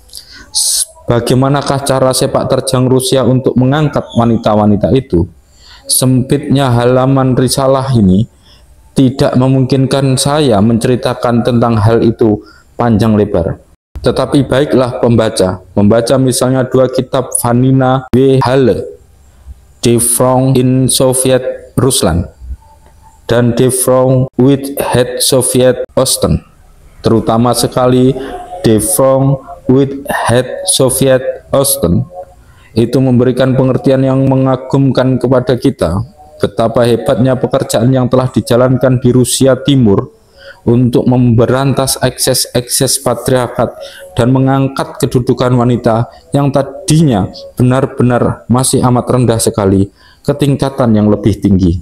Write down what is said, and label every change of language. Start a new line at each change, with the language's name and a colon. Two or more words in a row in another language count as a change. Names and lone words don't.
Indonesian: Bagaimanakah cara sepak terjang Rusia untuk mengangkat wanita-wanita itu? Sempitnya halaman risalah ini tidak memungkinkan saya menceritakan tentang hal itu panjang lebar. Tetapi baiklah membaca misalnya dua kitab Vanina W. Halle, Die Frau in Soviet Russland, dan Die Frau with Het Soviet Osten, terutama sekali Die Frau with Het Soviet Osten. Itu memberikan pengertian yang mengagumkan kepada kita, betapa hebatnya pekerjaan yang telah dijalankan di Rusia Timur untuk memberantas ekses-ekses patriarkat dan mengangkat kedudukan wanita yang tadinya benar-benar masih amat rendah sekali ke tingkatan yang lebih tinggi.